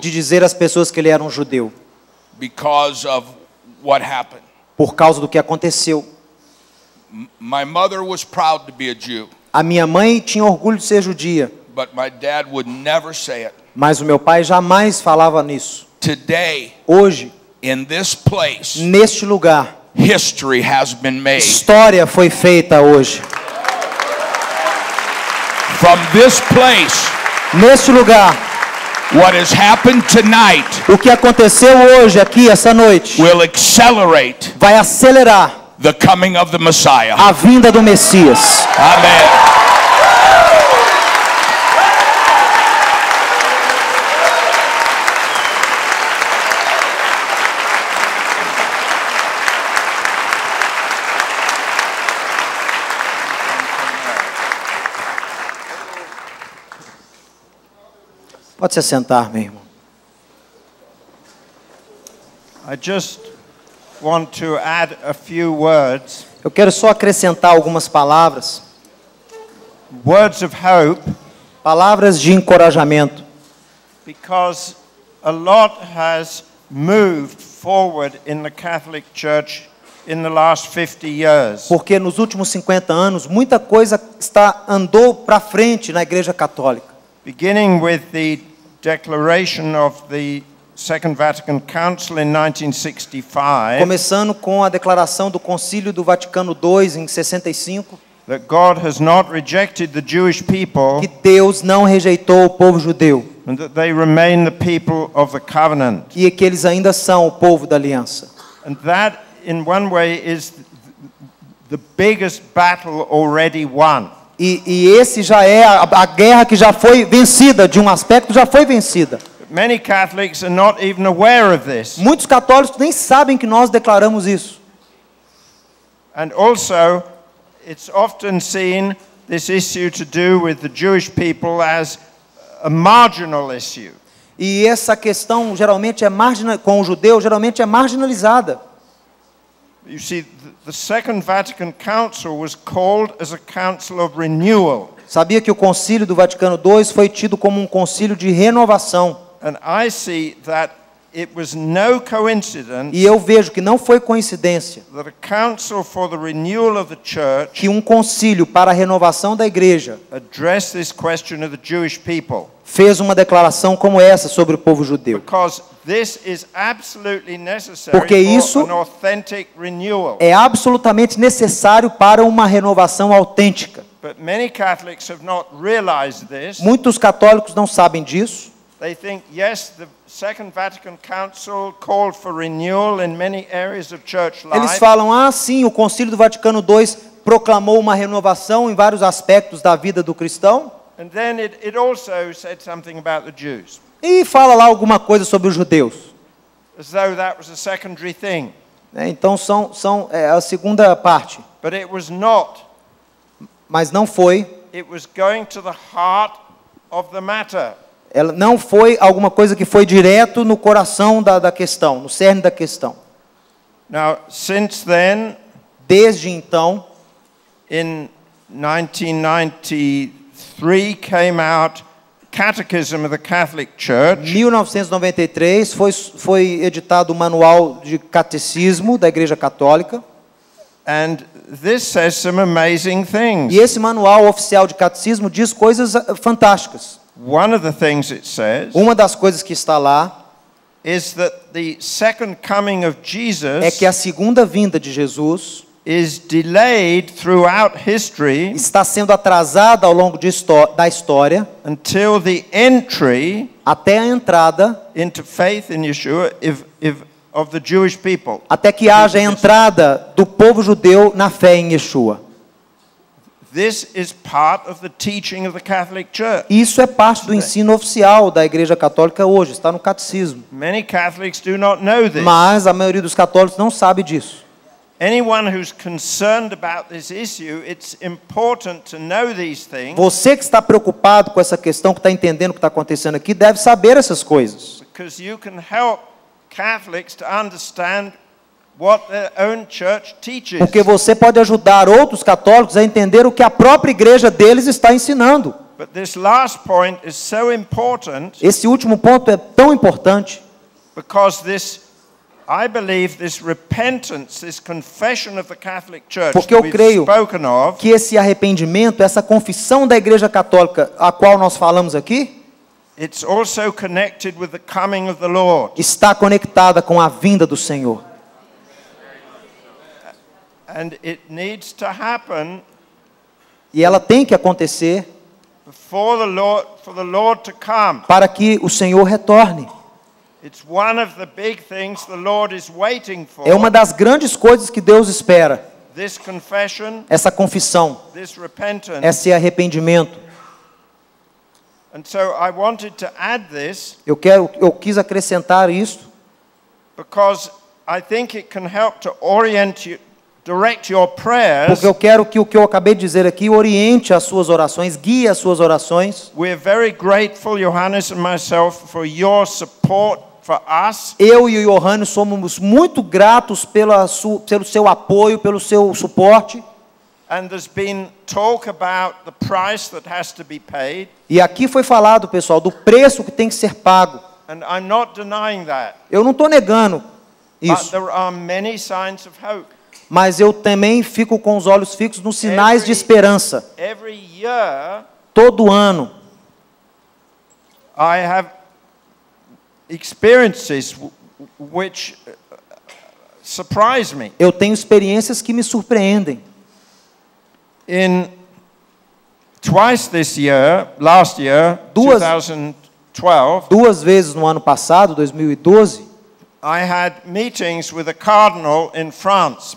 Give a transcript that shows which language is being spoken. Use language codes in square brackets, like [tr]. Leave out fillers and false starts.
[pt] de dizer às pessoas que ele era um judeu. [en] because of what happened. [pt] Por causa do que aconteceu. [en] My mother was proud to be a Jew, [pt] A minha mãe tinha orgulho de ser judia. [en] but my dad would never say it. [pt] Mas o meu pai jamais falava nisso. [en] Today, [pt] Hoje, [en] in this place, [pt] neste lugar, [en] history has been made. [pt] história foi feita hoje. [en] From this place, [pt] Neste lugar, [en] what has happened tonight [pt] o que aconteceu hoje aqui, essa noite, [en] will accelerate [pt] vai acelerar [en] the coming of the Messiah. [pt] a vinda do Messias. [en] Amen. [pt] Pode se sentar, meu irmão. [en] I just want to add a few words, [pt] Eu quero só acrescentar algumas palavras, [en] words of hope, [pt] palavras de encorajamento, [en] because a lot has moved forward in the Catholic Church in the last 50 years. [pt] porque nos últimos 50 anos muita coisa andou para frente na Igreja Católica. [en] Beginning with the declaration of the Second Vatican Council in 1965, [pt] Começando com a declaração do Concílio do Vaticano II em 65, [en] that God has not rejected the Jewish people [pt] que Deus não rejeitou o povo judeu [en] and that they remain the people of the covenant. [pt] e que eles ainda são o povo da aliança. [en] And that, in one way, is the biggest battle already won. [pt] E esse já é a guerra que já foi vencida, de um aspecto já foi vencida. [en] Many Catholics are not even aware of this. [pt] Muitos católicos nem sabem que nós declaramos isso. [en] And also, it's often seen, this issue to do with the Jewish people, as a marginal issue. [pt] E essa questão geralmente com o judeu geralmente é marginalizada. [en] You see, the Second Vatican Council was called as a council of renewal. [pt] Sabia que o Concílio do Vaticano II foi tido como um concílio de renovação. [en] And I see that it was no coincidence [pt] E eu vejo que não foi coincidência [en] that a council for the renewal of the church [pt] que um concílio para a renovação da igreja [en] addressed this question of the Jewish people. [pt] fez uma declaração como essa sobre o povo judeu. [en] Because this is absolutely necessary [pt] Porque isso [en] for an authentic renewal. [pt] É absolutamente necessário para uma renovação autêntica. [en] But many Catholics have not realized this. [pt] Muitos católicos não sabem disso. [en] They think, yes, the Second Vatican Council called for renewal in many areas of church [pt] Eles [en] life. [pt] falam, sim, o Concílio do Vaticano II proclamou uma renovação em vários aspectos da vida do cristão. [en] And then it also said something about the Jews, [pt] E fala lá alguma coisa sobre os judeus. [en] as though that was a secondary thing. [pt] Então é a segunda parte. [en] But it was not. [pt] Mas não foi. [en] It was going to the heart of the matter. [pt] Ela não foi alguma coisa que foi direto no coração da questão, no cerne da questão. [en] Now, since then, [pt] Desde então, [en] in 1993 came out Catechism of the Catholic Church. [pt] em 1993 foi editado o Manual de Catecismo da Igreja Católica. [en] And this says some amazing things. [pt] E esse manual oficial de catecismo diz coisas fantásticas. [en] One of the things it says [pt] Uma das coisas que está lá [en] is that the second coming of [pt] é [en] Jesus [pt] que a segunda vinda de Jesus [en] is delayed throughout history [pt] está sendo atrasada ao longo da história [en] until the entry [pt] até a entrada, [en] into faith in Yeshua of the Jewish people. [pt] até que haja a entrada do povo judeu na fé em Yeshua. [en] This is part of the teaching of the Catholic Church. [pt] Isso é parte do ensino oficial da Igreja Católica hoje, está no catecismo. [en] Many Catholics do not know this. [pt] Mas a maioria dos católicos não sabe disso. [en] anyone who's concerned about this issue, it's important to know these things. [pt] Você que está preocupado com essa questão, que está entendendo o que está acontecendo aqui, deve saber essas coisas. [en] Because you can help Catholics to understand what their own church teaches. [pt] Porque você pode ajudar outros católicos a entender o que a própria igreja deles está ensinando. [en] But this last point is so important [pt] Esse último ponto é tão importante, [en] because I believe this repentance, this confession of the Catholic Church [pt] porque [en] that [pt] eu [en] we've [pt] creio [en] spoken of, [pt] que esse arrependimento, essa confissão da igreja católica, a qual nós falamos aqui, [en] it's also connected with the coming of the Lord. [pt] está conectada com a vinda do Senhor. [en] And it needs to happen [pt] E ela tem que acontecer [en] for the Lord to come. [pt] para que o Senhor retorne. [en] It's one of the big things the Lord is waiting for. [pt] É uma das grandes coisas que Deus espera. [en] This confession, [pt] Essa confissão, [en] this repentance. [pt] esse arrependimento. [en] And so I wanted to add this [pt] Eu quis acrescentar isso, [en] because I think it can help to direct your prayers. [pt] porque eu quero que o que eu acabei de dizer aqui oriente as suas orações, guie as suas orações. [en] We're very grateful, Johannes and myself, for your support for us. [pt] Eu e o Johannes somos muito gratos pelo seu apoio, pelo seu suporte. [en] And there's been talk about the price that has to be paid. [pt] E aqui foi falado, pessoal, do preço que tem que ser pago. [en] And I'm not denying that. [pt] Eu não estou negando [en] But [pt] isso, [en] there are many signs of hope. [pt] mas eu também fico com os olhos fixos nos sinais de esperança. [en] Every year [pt] Todo ano [en] I have experiences which surprise me. [pt] eu tenho experiências que me surpreendem. [en] Twice this year, last year, [pt] Duas- [en] 2012, [pt] 2 vezes no ano passado, 2012, [en] I had meetings with a cardinal in France,